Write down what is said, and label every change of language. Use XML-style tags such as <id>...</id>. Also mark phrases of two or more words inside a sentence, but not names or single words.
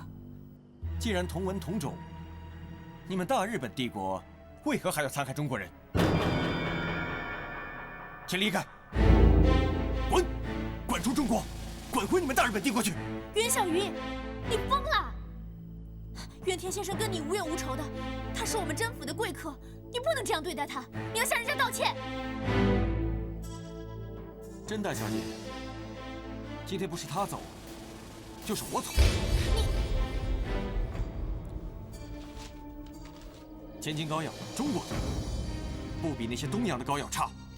<zh>既然同文同種，你們大日本帝國為何還要殘害中國人？請離開，滾，滾出中國，滾回你們大日本帝國去！袁小雲，你瘋了！淵田先生跟你無冤無仇的，他是我們甄府的貴客，你不能這樣對待他，你要向人家道歉。甄大小姐，今天不是他走，就是我走。千金膏藥，中國的，不比那些東洋的膏药差。</zh>